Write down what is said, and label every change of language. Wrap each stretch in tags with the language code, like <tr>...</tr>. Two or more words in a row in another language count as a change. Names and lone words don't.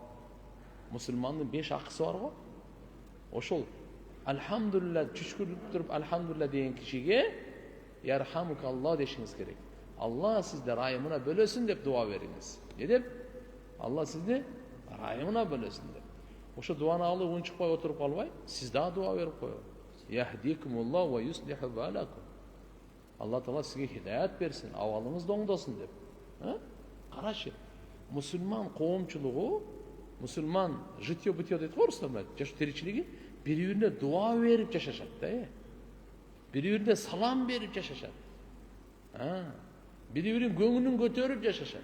<ky>Мусулмандын 5 акысы бар го. Ошол альхамдулилля чүчкүрүп туруп альхамдулилля деген кишиге ярхамукалла дешиңиз керек. Алла сизди райымына бөлөсүн деп дуа бериңиз. Не деп? Алла сизди райымына бөлөсүн деп. Ошо дуаны алып унчукпай отуруп калбай, сиз да дуа берип коюңуз.</ky> <ar>يهديكم الله ويصلح بالكم.</ar> <ky>Алла Таала сизге хидаят берсин, абалыңызды оңдосун деп. Карачы, мусулман коомчулугу, мусулман житё-бытё дейт го орустар, жашоо тиричилиги бири-бирине дуа берип жашашат да. Бири-бирине салам берип жашашат. Бири-бирин көңүлүн көтөрүп жашашат.</ky>